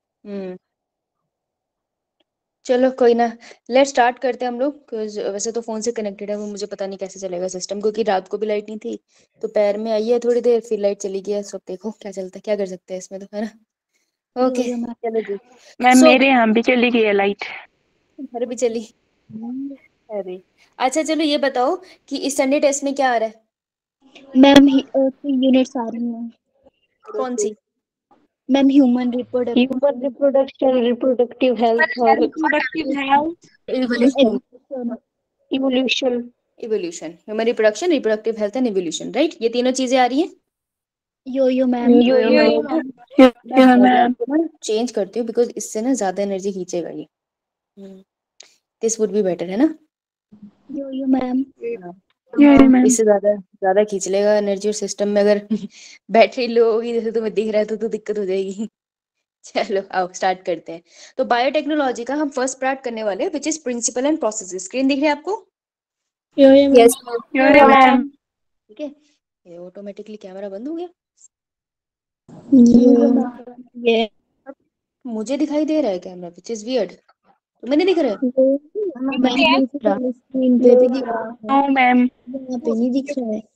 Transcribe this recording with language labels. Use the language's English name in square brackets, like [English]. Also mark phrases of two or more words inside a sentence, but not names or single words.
[Hindi] हम्म चलो कोई ना। [English] late start [Hindi] करते हैं हम लोग। वैसे तो फोन से कनेक्टेड है, वो मुझे पता नहीं कैसे चलेगा सिस्टम, क्योंकि रात को भी लाइट नहीं थी। तो पैर में आई है थोड़ी देर, फिर लाइट चली गई है। सब देखो क्या चलता है, क्या कर सकते हैं इसमें, तो है ना। [English] यो ओके yo ma'am. [Hindi] चलो जी। मैम सो मेरे यहाँ भी चली गई है लाइट। घर भी चली। अरे अच्छा चलो ये बताओ कि इस [English] Sunday test [Hindi] में क्या आ रहा है। मैम 3 यूनिट्स आ रही हैं। कौन सी। [English] ma'am human ह्यूमन रिप्रोडक्शन, reproduction, reproductive health और reproductive health, इवोल्यूशन। इवोल्यूशन। evolution, human reproduction, reproductive health and evolution, right. [Hindi] ये तीनों चीजें आ रही हैं। [English] yo yo ma'am. yo yo यो मैम। यो yo ma'am. [Hindi] चेंज करती हूँ बिकॉज इससे ना ज्यादा एनर्जी खींचेगा ये। [English] this would be better, [Hindi] है ना। [English] yo yo ma'am. [Hindi] हाँ, [English] yo ma'am. [Hindi] इससे ज्यादा ज्यादा खींच लेगा एनर्जी, और सिस्टम में अगर [English] battery low [Hindi] होगी जैसे तुम्हें दिख रहा है तो दिक्कत हो जाएगी। चलो आओ स्टार्ट करते हैं। तो बायोटेक्नोलॉजी का हम [English] first part [Hindi] करने वाले हैं, [English] which is principle and process. [Hindi] स्क्रीन दिख रही है आपको। [English] yo yo ma'am. यस yo ma'am. [Hindi] ठीक है। ये ऑटोमेटिकली कैमरा बंद हो गया। [English] yo yo ma'am. ये [Hindi] मुझे दिखाई दे रहा है कैमरा, [English] which is weird. [Hindi] तुम्हें नहीं दिख रहा है। मैम स्क्रीन पे भी दिख रहा है, [English] no ma'am. [Hindi] यहाँ पे नहीं दिख रहा है।